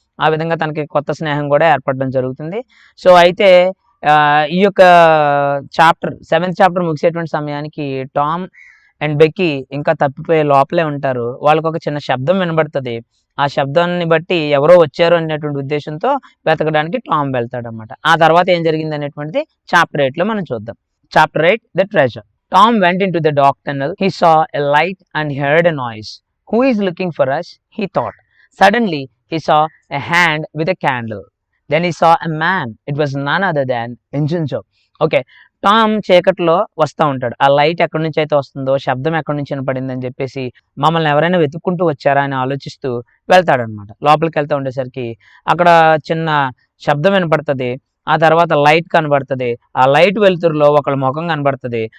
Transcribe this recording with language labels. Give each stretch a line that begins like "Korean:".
Telugu: ఆ విధంగా తనకి కొత్త స్నేహం కూడా ఏర్పడడం జరుగుతుంది. సో అయితే ఈ యొక్క చాప్టర్ 7th చాప్టర్ ముగిసేటువంటి సమయానికి టామ్ అండ్ బెక్కీ ఇంకా తప్పిపోయే లోపలే ఉంటారు. వాళ్ళకు ఒక చిన్న శబ్దం వినబడుతుంది. ఆ శబ్దాన్ని బట్టి ఎవరో వచ్చారు అనేటువంటి ఉద్దేశంతో వెతకడానికి టామ్ వెళ్తాడు అనమాట. ఆ తర్వాత ఏం జరిగింది అనేటువంటిది చాప్టర్ 8 లో మనం చూద్దాం.
English: Chapter 8 the treasure. Tom went into the dark tunnel. He saw a light and heard a noise. Who is looking for us? He thought. Suddenly he saw a hand with a candle. Then he saw a man. It was none other than Injunjo.
Telugu: Okay, Tom చీకట్లో వస్తూ ఉంటాడు. ఆ light ఎక్కడి నుంచి అయితే వస్తుందో, శబ్దం ఎక్కడి నుంచి వినపడింది అని చెప్పేసి మమ్మల్ని ఎవరైనా వెతుక్కుంటూ వచ్చారా అని ఆలోచిస్తూ వెళ్తాడనమాట. లోపలికి వెళ్తూ ఉండేసరికి అక్కడ చిన్న శబ్దం వినపడుతుంది. ఆ తర్వాత లైట్ కనబడుతుంది. ఆ లైట్ వెలుతురులో ఒకళ్ళ ముఖం కనబడుతుంది.